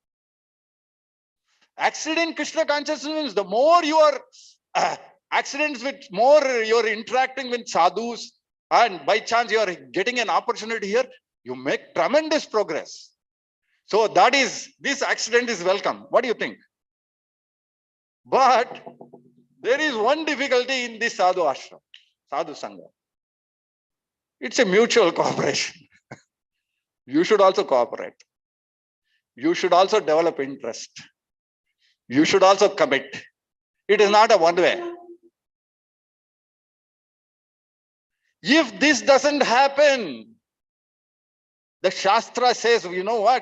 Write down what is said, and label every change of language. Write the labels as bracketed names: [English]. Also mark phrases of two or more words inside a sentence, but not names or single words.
[English] Accident in Krishna consciousness means the more you are accidents with more you're interacting with sadhus and by chance you are getting an opportunity here, you make tremendous progress. So this accident is welcome. What do you think? But there is one difficulty in this [Sanskrit] sadhu ashram, sadhu sangha. [English] It's a mutual cooperation. You should also cooperate. You should also develop interest. You should also commit. It is not a one way. If this doesn't happen, the Shastra says, you know what?